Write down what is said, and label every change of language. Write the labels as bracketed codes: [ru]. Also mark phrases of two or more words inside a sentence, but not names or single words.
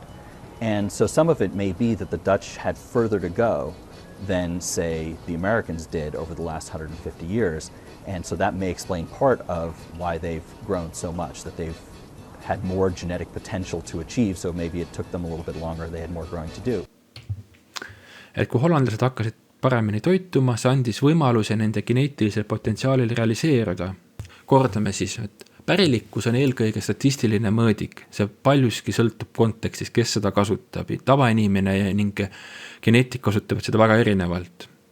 [en] And so some of it may be that the Dutch had further to go than, say, the Americans did over the last 150 years. And so that may explain part of why they've grown so much, that they've had more genetic potential to achieve, so maybe it took them a little bit longer, they had more growing to do. [et] Et kui hollandlased hakkasid paremini toituma, see andis võimaluse nende geneetilisel potentsiaalil realiseeruda. Kordame siis, et pärilikkus on eelkõige statistiline mõõdik. See paljuski sõltub kontekstist, kes seda kasutab. Tavainimene ning geneetik kasutavad seda väga erinevalt.